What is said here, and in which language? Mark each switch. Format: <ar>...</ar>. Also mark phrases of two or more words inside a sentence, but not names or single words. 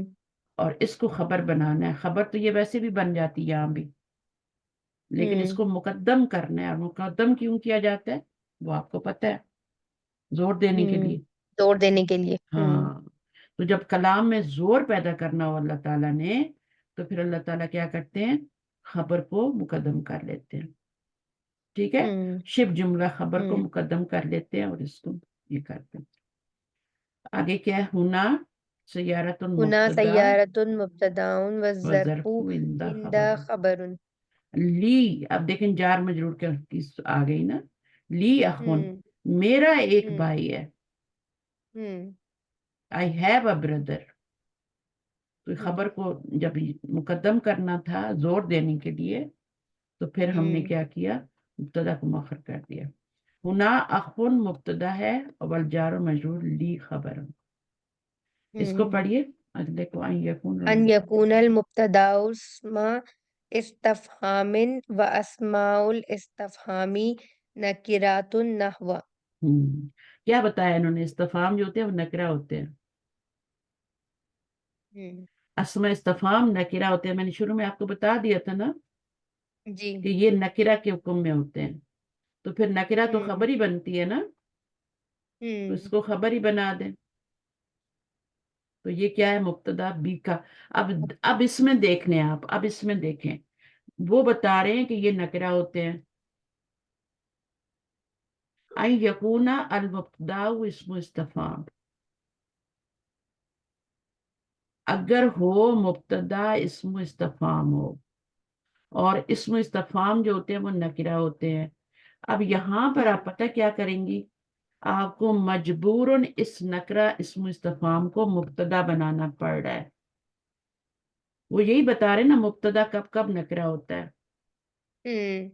<ur>اور اس کو خبر بنانا ہے، خبر تو یہ ویسے بھی بن جاتی ہے یہاں بھی، لیکن اس ہوں کو مقدم کرنا ہے، اور مقدم کیوں کیا جاتا ہے وہ آپ کو پتہ ہے، زور دینے کے ہوں لیے، توڑ دینے کے لیے۔ ہوں ہاں، تو جب کلام میں زور پیدا کرنا ہو اللہ تعالیٰ نے، تو پھر اللہ تعالیٰ کیا کرتے ہیں، خبر کو مقدم کر لیتے ہیں، ٹھیک ہے. شبہ جملہ خبر کو مقدم کر لیتے ہیں اور اس کو یہ کرتے ہیں. آگے کیا ہے,</ur> <ar>هنا سيارةٌ हुना मुब्तदा سيارةٌ مبتدأٌ و व ज़र्फ़ु ظرفُ عند इंदा</ar> <ur>खबर।</ur> <ar>खबरुन।</ar> <ur>لی، اب دیکھیں جار مجرور کی آ گئی نا,</ur> <ar>لي أخٌ, हम्म</ar> <ur>میرا ایک हम्म بھائی ہے, हम्म</ur> <en>I have a brother. तो हम्म</en> <ur>خبر کو جب مقدم کرنا تھا زور دینے کے لیے، تو پھر ہم نے हम्म کیا کیا، مبتدا کو مؤخر کر دیا.</ur> <ar>هنا أخٌ</ar> <ur>مبتدا ہے اور والجار مجرور لی خبر. इसको हम्म پڑھیے اگلے کو,</ur> <ar>अन अन यकून। يكون المبتدأ اسم استفهام و أسماء الاستفهام نكرات نحو.</ar> <ur>کیا بتایا انہوں نے، استفہام جو ہوتے ہیں وہ نکرہ ہوتے ہیں, हम्म اسما استفہام نکرہ ہوتے ہیں۔ میں نے شروع میں آپ کو بتا دیا تھا نا जी। کہ یہ نکرہ کے حکم میں ہوتے ہیں. تو پھر نکرہ تو हम्म خبر ہی بنتی ہے نا، تو हम्म اس کو خبر ہی بنا دیں. تو یہ کیا ہے، مبتدا بی کا۔ اب اس میں دیکھنے آپ، اب اس میں دیکھیں، وہ بتا رہے ہیں کہ یہ نکرہ ہوتے ہیں.</ur> <ar>أي يكون المبتدأ اسم استفهام,</ar> <ur>اگر ہو مبتدا اسم استفہام ہو، اور اسم استفہام جو ہوتے ہیں وہ نکرہ ہوتے ہیں. اب یہاں پر آپ हम्म پتا کیا کریں گی، آپ کو مجبوراً اس نکرہ اسم استفہام کو مبتدا بنانا پڑ رہا ہے. وہ یہی بتا رہے ہیں نا، مبتدا کب کب نکرہ ہوتا ہے. हम्म</ur>